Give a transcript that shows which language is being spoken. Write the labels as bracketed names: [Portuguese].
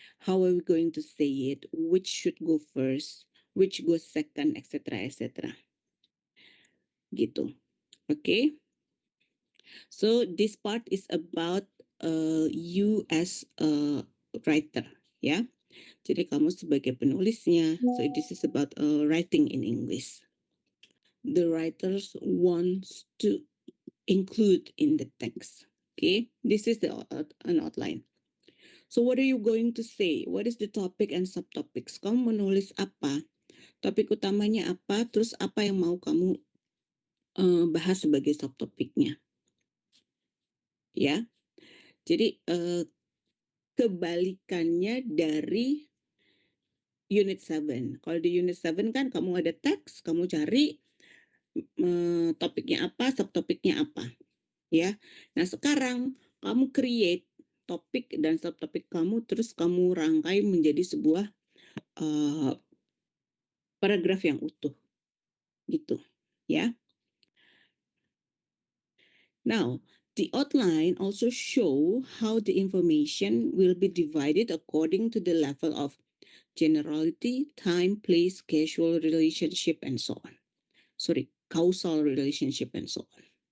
[English] How are we going to say it? Which should go first? Which goes second, etc., etc. Gitu. Okay. So this part is about you as a writer, ya. [Indonesian] Jadi kamu sebagai penulisnya. [English] So this is about writing in English. The writers wants to include in the text. Okay, this is an outline. So what are you going to say? What is the topic and subtopics? [Indonesian] Kamu menulis apa? Topik utamanya apa? Terus apa yang mau kamu bahas sebagai subtopiknya? Ya, jadi kebalikannya dari Unit 7. Kalau di Unit 7 kan kamu ada teks, kamu cari topiknya apa, subtopiknya apa. Ya. Nah, sekarang kamu create topik dan subtopik kamu, terus kamu rangkai menjadi sebuah paragraf yang utuh. Gitu. Ya. [English] Now, the outline also show how the information will be divided according to the level of generality, time, place, causal relationship, and so on. Causal relationship and so on.